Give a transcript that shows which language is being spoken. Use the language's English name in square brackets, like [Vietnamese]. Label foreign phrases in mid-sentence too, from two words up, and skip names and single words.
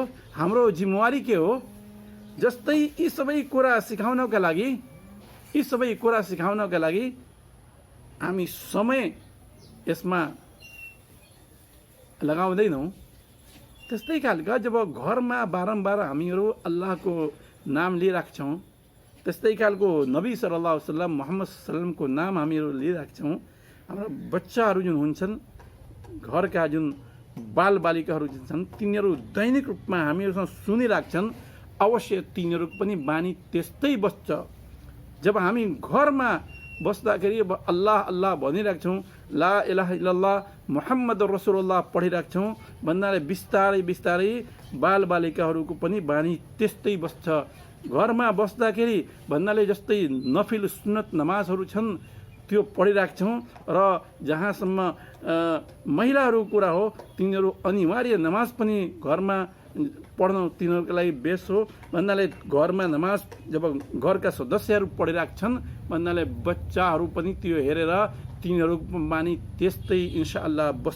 [Nepali] हाम्रो जिम्मेवारी के हो? जस्तै यी सबै कुरा सिकाउनका लागि हामी समय यसमा लगाउँदैनौँ। त्यस्तै खालका जब घरमा बारम्बार हामीहरू अल्लाहको नाम लिइराख्छौँ, त्यस्तै खालको नबी [Arabic] صلى الله عليه وسلم [Nepali] मोहम्मद सल्लमको नाम हामीहरू लिइराख्छौँ, हाम्रो बच्चाहरू जुन हुन्छन्, घरका जुन बालबालिकाहरू जुन छन्, तिनीहरू दैनिक रूपमा हामीहरूसँग सुनिराख्छन्, अवश्य तिनीहरूको पनि बानी त्यस्तै बस्छ। जब हामी घरमा बस्दाखेरि अब अल्लाह अल्लाह भनिराख्छौँ, [Arabic] لا إله إلا الله محمد رسول الله [Nepali] पढिराख्छौँ भन्नाले बिस्तारै बिस्तारै बालबालिकाहरूको पनि बानी त्यस्तै बस्छ। घरमा बस्दाखेरि भन्नाले जस्तै नफिल सुन्नत नमाजहरू छन् त्यो पढिराख्छौँ र जहाँसम्म महिलाहरूको कुरा हो तिनीहरू अनिवार्य नमाज पनि घरमा पढ्न तिनीहरूको लागि बेस हो भन्नाले घरमा नमाज जब घरका सदस्यहरू पढिराख्छन् भन्नाले बच्चाहरू पनि त्यो हेरेर तिनीहरूको बानी त्यस्तै इन्शाअल्लाह बस्छ।